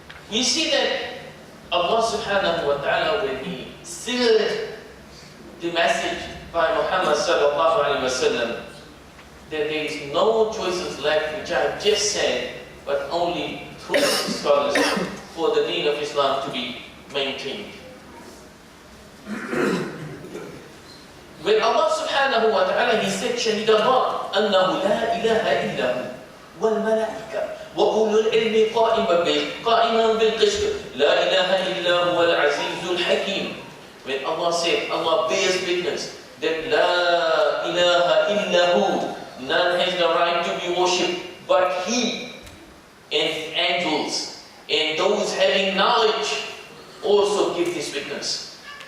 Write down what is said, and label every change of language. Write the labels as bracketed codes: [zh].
[en] We see that Allah subhanahu wa ta'ala, when He sealed the message by Muhammad sallallahu alayhi wa sallam, that there is no choices left, which I have just said, but only through scholars for the deen of Islam to be maintained. When Allah subhanahu wa ta'ala, He said, [ar] شَهِدَ اللَّهُ أَنَّهُ لَا إِلَهَ إِلَّا هُ وَالْمَلَائِكَةُ وَأُولُو الْعِلْمِ قَائِمًا بِالْقِسْطِ لَا إِلَهَ إِلَّا هُوَ الْعَزِيزُ الْحَكِيمُ. [en] When Allah said, Allah bears witness that [ar] لَا إِلَهَ إِلَّا هُ, [en] none has the right to be worshipped but He, and angels, and those having knowledge also give this witness.